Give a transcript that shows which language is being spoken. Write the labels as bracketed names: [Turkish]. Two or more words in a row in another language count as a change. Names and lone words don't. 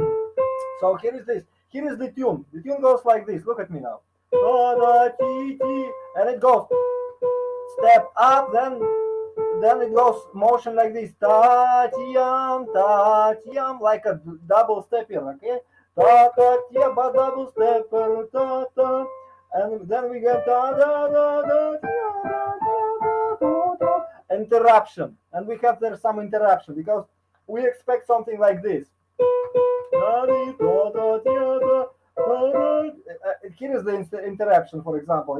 [English] So here is this. Here is the tune. The tune goes like this. Look at me now. And it goes step up, then it goes motion like this. Ta-tiyam, like a double stepper, okay? Ta-ta-tiyam, but double stepper, ta-ta. And then we get interruption. And we have there some interruption because we expect something like this. Here is the interruption, for example.